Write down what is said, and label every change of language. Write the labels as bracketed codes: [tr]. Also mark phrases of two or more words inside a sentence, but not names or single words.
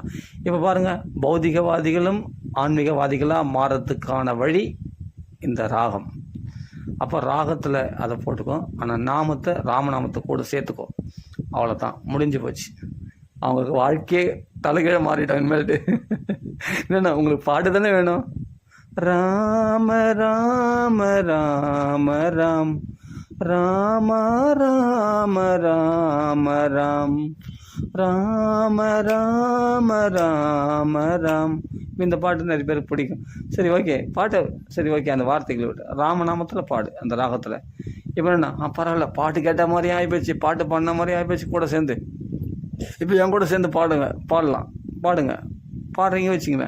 [ta] இப்போ பாருங்கள், பௌதிகவாதிகளும் ஆன்மீகவாதிகளாக மாறத்துக்கான வழி இந்த ராகம். அப்போ ராகத்தில் அதை போட்டுக்கோ, ஆனால் ராமநாமத்தை கூட சேர்த்துக்கோ, அவ்வளோதான், முடிஞ்சு போச்சு. அவங்களுக்கு வாழ்க்கையே தலைகீழ மாறிட்டாங்க இனிமேல்ட்டு. இல்லைண்ணா, உங்களுக்கு பாட்டு தானே வேணும். ராம ராம ராம ராம் ராம ராம ராம ராம் ராம ராம ராம ராம். இந்த பாட்டு நிறைய பேருக்கு பிடிக்கும். சரி, ஓகே, அந்த வார்த்தைகளை விட்டு ராமநாமத்தில் பாடு, அந்த ராகத்தில். இப்போ என்ன, பரவாயில்ல, பாட்டு கேட்ட மாதிரி ஆகிப்போச்சு, பாட்டு பாடின மாதிரி ஆகிப்போச்சு. கூட சேர்ந்து இப்போ என் கூட சேர்ந்து பாடுங்க, பாடுறீங்க வச்சுங்களேன்.